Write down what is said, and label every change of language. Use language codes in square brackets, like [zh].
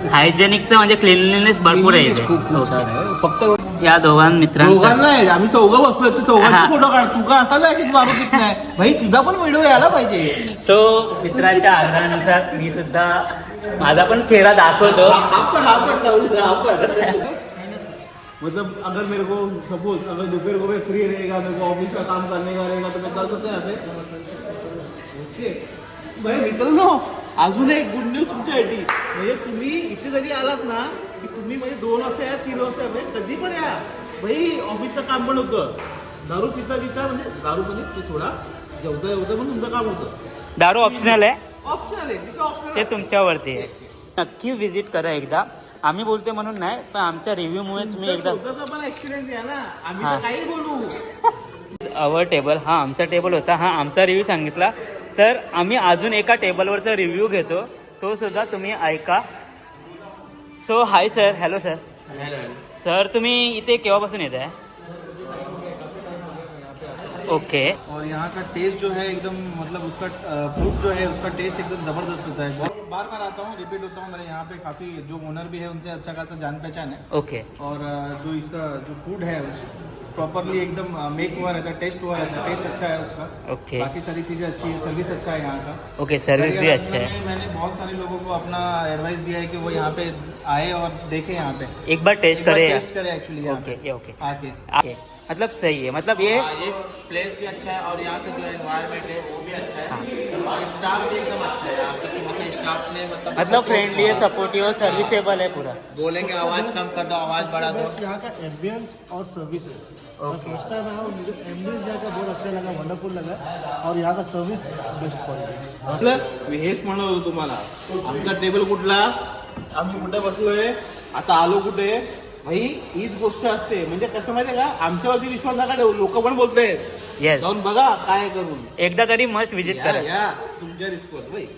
[mr] हायजेनिकचं म्हणजे क्लिनलीनेस भरपूर आहे इथे. खूप छान आहे. फक्त या मित्रांचा दोघांना नाही, आम्ही चौघं बसलोय, ते हा. चौघांचे फोटो काढ. तू का असा नाही की तू दारू पित नाही भाई, तुझा पण व्हिडिओ यायला पाहिजे. सो मित्रांच्या आग्रहानुसार मी सुद्धा माझा पण चेहरा दाखवतो. [hi] मतलब अगर मेरे को सपोज अगर दोपहर को मैं फ्री रहेगा, मेरे को ऑफिस का काम करने का रहेगा, तो मैं कर सकते हैं ओके. [mr] भाई मित्रांनो, अजून एक गुड न्यूज तुमच्यासाठी. म्हणजे तुम्ही इथे जरी आलात ना, की तुम्ही म्हणजे 2 वाजता या, 3 वाजता या, म्हणजे कधी पण या भाई. ऑफिसचं काम पण होतं, दारू पिता म्हणजे दारू म्हणजे थोडा जेवता पण तुमचं काम होतं. दारू ऑप्शनल आहे, ऑप्शनल आहे, तिथं ऑप्शनल ते तुमच्यावरती आहे. नक्की व्हिजिट करा एकदा. आम्ही बोलतोय म्हणून नाही, पण आमच्या रिव्ह्यूमुळेच मी एकदा स्वतःचा पण एक्सपिरियन्स आहे ना, आम्ही हा. तर काही बोलू. अवर टेबल, हा आमचा टेबल होता, हा आमचा रिव्ह्यू सांगितला. तर आम्ही अजून एका टेबलवरचा रिव्ह्यू घेतो, तो सुद्धा तुम्ही ऐका. So hi sir. Hello sir. Sir तुम्ही इथे केव्हापासून येत आहे? ओके [hi] और यहाँ का टेस्ट जो है एकदम मतलब उसका फ्रूट जो है उसका टेस्ट एकदम ज़बरदस्त होता है। बहुत बार बार आता हूँ, रिपीट होता हूँ। मेरे यहाँ पे काफ़ी जो ओनर भी है उनसे अच्छा खासा जान पहचान है। ओके और जो इसका जो फूड है उस प्रॉपरली एकदम मेक हुआ रहता है, टेस्ट हुआ रहता है, टेस्ट अच्छा है उसका। ओके बाकी सारी चीज़ें अच्छी है, सर्विस अच्छा है यहाँ का। ओके सर्विस भी अच्छा है। मैंने बहुत सारे लोगों को अपना एडवाइस दिया है कि वो यहाँ पे आए और देखें, यहाँ पे एक बार टेस्ट करे टेस्ट करे एक्चुअली ओके ओके आके। ओके मतलब सही है, मतलब ये प्लेस भी अच्छा है और यहाँ का जो एनवायरनमेंट है वो भी अच्छा है और स्टाफ भी एकदम अच्छा है यहाँ का। कि मतलब स्टाफ ने मतलब फ्रेंडली है, सपोर्टिव है, सर्विसेबल है पूरा। बोलेंगे आवाज़ कम कर दो, आवाज़ बढ़ा दो। यहाँ का एम्बियंस और सर्विस है। मैं फर्स्ट टाइम आया हूँ, मुझे एम्बियंस यहाँ का बहुत अच्छा लगा, वंडरफुल लगा और यहाँ का सर्विस बेस्ट क्वालिटी। [mr] आपलं मी हेच म्हणत होतो तुम्हाला, आमचा टेबल कुठला, आम्ही कुठे बसलोय, आता आलो कुठे, भाई हीच गोष्ट असते. म्हणजे कसं माहितीये का, आमच्यावरती विश्वास नका ठेवू, लोक पण बोलतायत येस जाऊन बघा काय करून. एकदा तरी मस्ट विजिट या करा. या तुमच्या रिस्कवर भाई.